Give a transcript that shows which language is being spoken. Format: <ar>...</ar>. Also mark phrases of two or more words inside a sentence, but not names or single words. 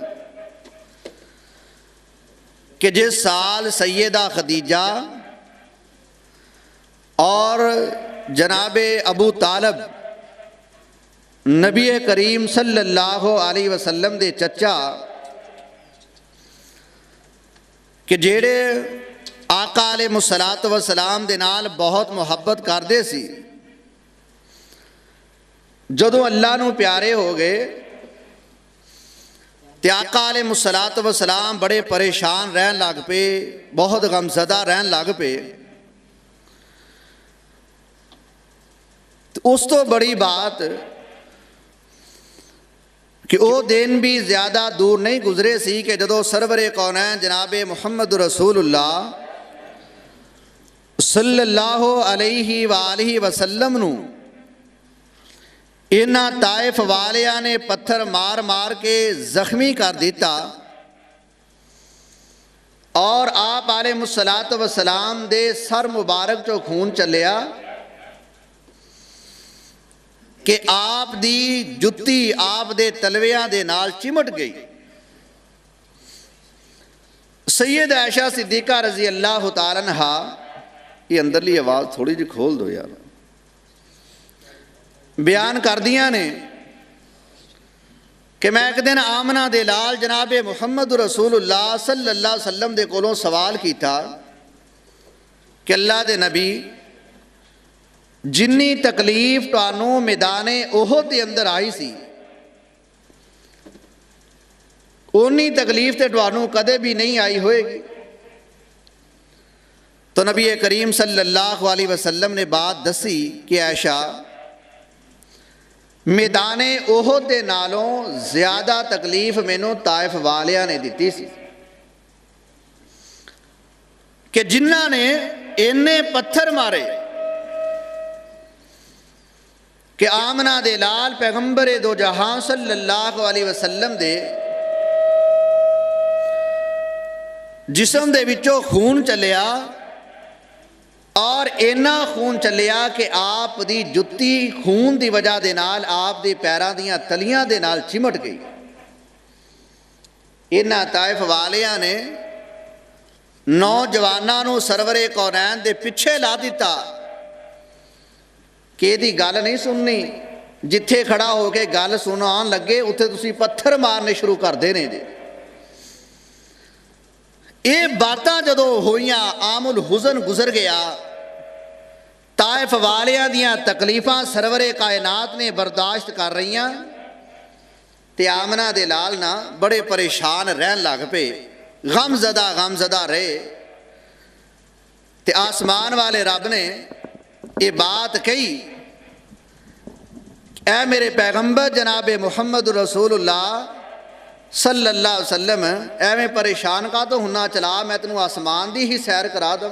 <pa>کہ جس سال سیدہ خدیجہ اور جناب ابو طالب نبی کریم</pa> <ar>صلی اللہ علیہ وسلم</ar> <pa>دے چچا کہ جیڑے آقا</pa> <ar>علیہ الصلوۃ والسلام</ar> <pa>دے نال بہت محبت کردے سی، جدوں اللہ نو پیارے ہو گئے تے آقا</pa> <ar>علیہ الصلوۃ والسلام</ar> <pa>بڑے پریشان رہن لگ پے، بہت غمزدہ رہن لگ پے۔ اس تو بڑی بات کہ او دن بھی زیادہ دور نہیں گزرے سی کہ جدو سرور کونین جناب محمد رسول اللہ</pa> <ar>صلی اللہ علیہ وآلہ وسلم</ar> <pa>نو انہاں طائف والیاں نے پتھر مار مار کے زخمی کر دیتا، اور آپ</pa> <ar>علیہ الصلوۃ والسلام</ar> <pa>دے سر مبارک چو خون چلیا کہ آپ دی جتی آپ دے تلویاں دے نال چمٹ گئی۔ سید عائشہ صدیقہ</pa> <ar>رضی اللہ تعالیٰ عنہا،</ar> <pa>یہ اندرلی آواز تھوڑی جی کھول دو یار، بیان کر دیاں نے کہ میں ایک دن آمنہ دے لال جناب محمد رسول اللہ</pa> <ar>صلی اللہ علیہ وسلم</ar> <pa>دے کولوں سوال کیتا کہ اللہ دے نبی جنی تکلیف تانوں میدان احد دے اندر آئی سی اونی تکلیف تے تانوں کدے بھی نہیں آئی ہوئے گی۔ تو نبی کریم</pa> <ar>صلی اللہ علیہ وسلم</ar> <pa>نے بات دسی کہ عائشہ میدان احد دے نالوں زیادہ تکلیف مینوں طائف والیاں نے دتی سی کہ جنہاں نے اینے پتھر مارے کہ آمنہ دے لال پیغمبر دو جہاں</pa> <ar>صلی اللہ علیہ وسلم</ar> <pa>دے جسم دے وچوں خون چلیا اور اینا خون چلیا کہ آپ دی جتی خون دی وجہ دے نال آپ دی پیراں دیاں تلیاں دے نال چمٹ گئی۔ اینا طائف والیاں نے نوجواناں نوں سرور کونین دے پیچھے لا دیتا کہ دی گل نہیں سننی، جتھے کھڑا ہو کے گل سنان لگے اتھے تسی پتھر مارنے شروع کر دینے جے۔ یہ باتاں جدو ہوئیاں عام الحزن گزر گیا، طائف والیاں دیاں تکلیفاں سرور کائنات نے برداشت کر رہیاں تے آمنہ دے لال نہ بڑے پریشان رہن لگ پے، غم زدہ رہے تے آسمان والے رب نے یہ بات کہی، اے میرے پیغمبر جناب محمد رسول اللہ</pa> <ar>صلی اللہ علیہ وسلم</ar> <pa>ایویں پریشان کا تو ہونا، چلا میں تینوں آسمان دی ہی سیر کرا دوں۔</pa>